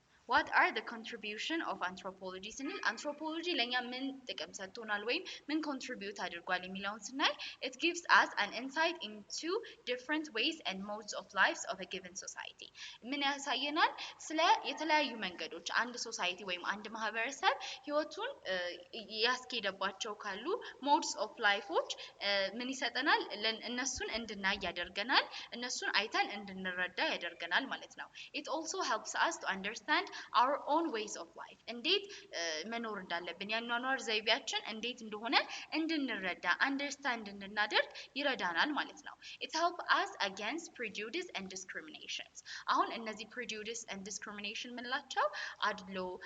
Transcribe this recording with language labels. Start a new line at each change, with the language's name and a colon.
English: What are the contribution of anthropology? ስንል anthropology
Amharic: ለኛ ምን ጥቅም ሰጥቶናል ወይም ምን
English: contribute
Amharic: አድርጓል የሚለውን ስናይ
English: it gives us an insight into different ways and modes of lives of a given society.
Amharic: ምን ያሳየናል ስለ የተለያዩ መንገዶች አንድ ሶሳይቲ ወይም አንድ ማህበረሰብ ህይወቱን ያስኬደባቸው ካሉ modes of lifeዎች ምን ይሰጠናል እነሱን እንድናይ ያደርገናል እነሱን አይተን እንድንረዳ ያደርገናል ማለት ነው.
English: It also helps us to understand our own ways of life
Amharic: እንዴት መኖር እንዳለብን ያኗኗር ዘይቤያችን እንዴት እንደሆነ እንድንረዳ understand እንድናደርግ ይረዳናል ማለት ነው
English: it helps us against prejudice and discriminations አሁን እነዚህ prejudice and discrimination
Amharic: ምንላቸው አድሎ